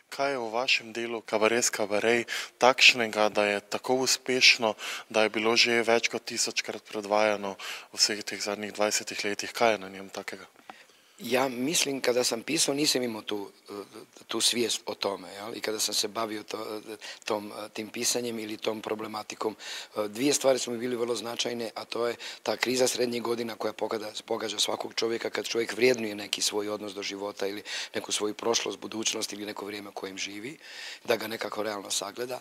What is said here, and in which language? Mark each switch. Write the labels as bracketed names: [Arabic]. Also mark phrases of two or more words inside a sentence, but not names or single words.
[Slovenian] kaj je v vašem delu Kabaret Kabarej takšnega, da je tako uspešno, da je bilo že več kot 1000-krat predvajano v vseh teh zadnjih 20 letih? Kaj je na njem takega? [Croatian] Ja mislim, kada sam pisao, nisam imao tu svijest o tome. Jel? I kada sam se bavio tim pisanjem ili tom problematikom, dvije stvari su mi bili vrlo značajne, a to je ta kriza srednjih godina koja pogađa svakog čovjeka kad čovjek vrijednuje neki svoj odnos do života ili neku svoju prošlost, budućnost ili neko vrijeme kojem živi, da ga nekako realno sagleda.